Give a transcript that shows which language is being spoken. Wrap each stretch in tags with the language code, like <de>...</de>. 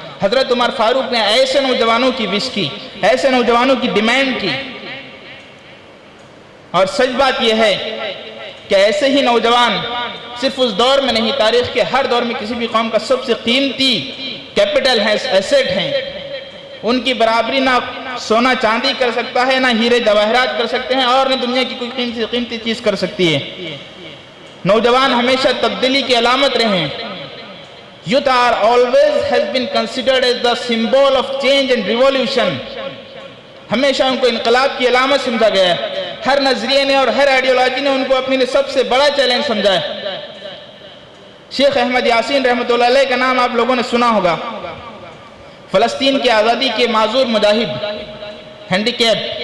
<ur>حضرت عمر فاروق نے ایسے نوجوانوں کی وش کی، ایسے نوجوانوں کی ڈیمانڈ کی، اور سچ بات یہ ہے کہ ایسے ہی نوجوان صرف اس دور میں نہیں، تاریخ کے ہر دور میں کسی بھی قوم کا سب سے قیمتی کیپٹل ہے، ایسٹ ہیں. ان کی برابری نہ سونا چاندی کر سکتا ہے، نہ ہیرے جواہرات کر سکتے ہیں، اور نہ دنیا کی کوئی قیمتی چیز کر سکتی ہے. نوجوان ہمیشہ تبدیلی کی علامت رہے ہیں.</ur> <en>Youth are always has been considered as the symbol of change and revolution.</en> <ur>ہمیشہ ان کو انقلاب کی علامت سمجھا گیا ہے. ہر نظریے نے اور ہر آئیڈیالوجی نے ان کو اپنے لیے سب سے بڑا چیلنج سمجھا ہے. شیخ احمد یاسین رحمۃ اللہ علیہ کا نام آپ لوگوں نے سنا ہوگا. فلسطین کی آزادی کے معذور مجاہد، ہینڈیکیپ.</ur>